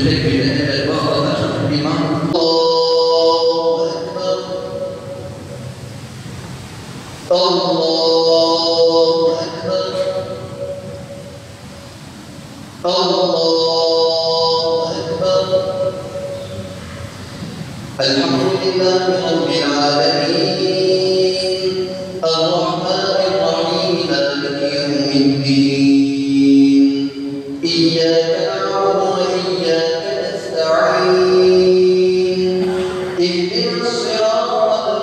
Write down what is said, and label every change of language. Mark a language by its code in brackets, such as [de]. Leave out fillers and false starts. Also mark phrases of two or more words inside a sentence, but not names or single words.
[tr] tekbirle eller bağlanır. İmam [ar] الله أكبر, الله أكبر, الله أكبر. الحمد لله رب العالمين. الرحمن الرحيم مالك يوم الدين إياك نعبد وإياك نستعين اهدنا الصراط